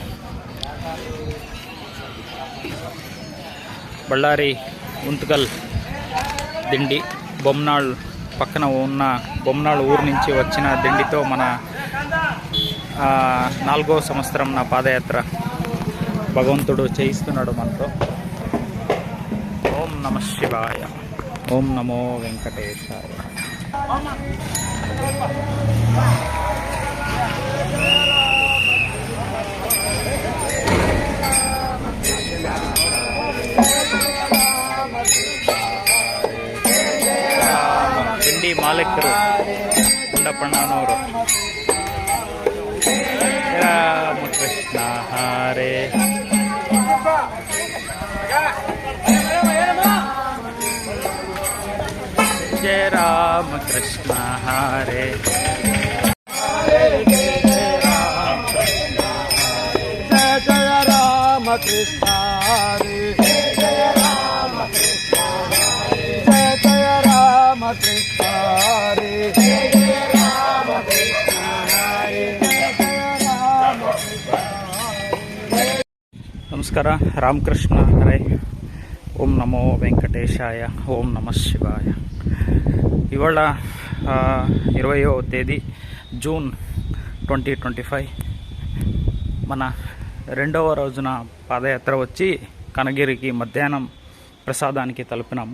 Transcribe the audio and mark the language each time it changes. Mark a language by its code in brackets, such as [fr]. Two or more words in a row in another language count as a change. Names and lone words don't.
[te] బళ్ళారి ఉంతకల్ దిండి బొమ్మనాళ్ పక్కన ఉన్న బొమ్మనాళ్ ఊరు నుంచి వచ్చిన దిండితో మన 4వ సంవత్సరం నా పాదయాత్ర భగవంతుడు చేయిస్తున్నాడు మనతో. [sa] ఓం నమః శివాయ. ఓం నమో వెంకటేశాయ. [kn] ದಿಂಡಿ ಮಾಲೀಕರು ಗುಂಡಪ್ಪಣ್ಣನವರು. [sa] ರಾಮಕೃಷ್ಣ ಹರೇ. ಜಯ ರಾಮಕೃಷ್ಣ ಹರೇ. జయ రామకృష్ణ హరే. జయ రామకృష్ణ హరే. జయ రామకృష్ణ హరే. జయ రామకృష్ణ హరే. [kn] ನಮಸ್ಕಾರ. [sa] ರಾಮಕೃಷ್ಣ ಹರೇ. ಓಂ ನಮೋ వెంకటేశాయ. ఓం నమః శివాయ. [te] ఇవాళ 20వ తేదీ జూన్ 2025. మన రెండవ రోజున పాదయాత్ర వచ్చి కనగిరికి మధ్యాహ్నం ప్రసాదానికి తలుపినాము.